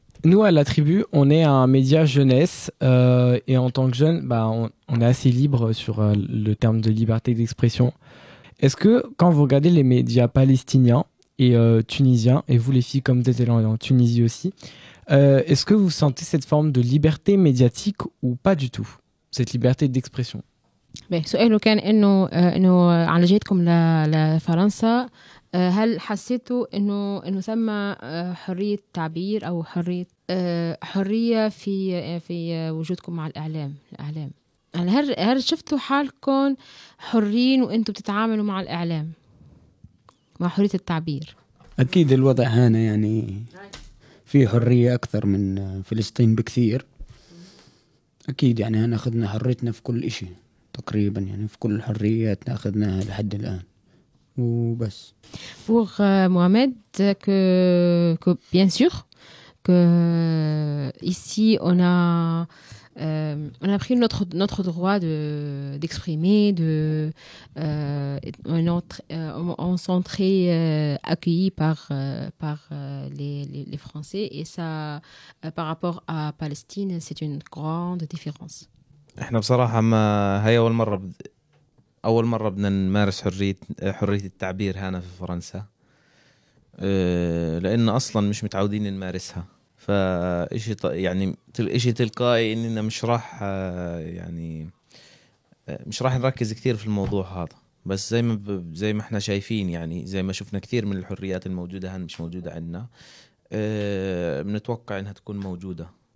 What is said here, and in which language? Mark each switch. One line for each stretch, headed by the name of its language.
French: Nous, à la tribu, on est un média jeunesse et en tant que jeune, on est assez libre sur le terme de liberté d'expression. Est-ce que quand vous regardez les médias palestiniens et tunisiens, et vous les filles comme vous êtes en Tunisie aussi, est-ce que vous sentez cette forme de liberté médiatique ou pas du tout, cette liberté d'expression ?
Arabic: سؤال كان إنه على جيتكم لفرنسا هل حسيتوا إنه ثم حرية تعبير أو حرية في وجودكم مع الإعلام هل شفتوا حالكم حرين وأنتم بتتعاملوا مع الإعلام مع حرية التعبير أكيد الوضع هنا يعني في حرية أكثر من فلسطين بكثير أكيد يعني هنا أخذنا حريتنا في كل إشي تقريبا يعني في كل الحريات ناخذناها لحد الان وبس
French: pour Mohamed que bien sûr que ici on a pris notre droit d'exprimer on s'est très accueilli par les Français et ça par rapport à Palestine c'est une grande différence.
Arabic: احنا بصراحه ما هي اول مره بدنا نمارس حريه التعبير هنا في فرنسا لان اصلا مش متعودين نمارسها فشيء يعني شيء تلقائي اننا مش راح نركز كثير في الموضوع هذا بس زي ما احنا شايفين يعني زي ما شفنا كثير من الحريات الموجوده هنا مش موجوده عندنا بنتوقع انها تكون موجوده.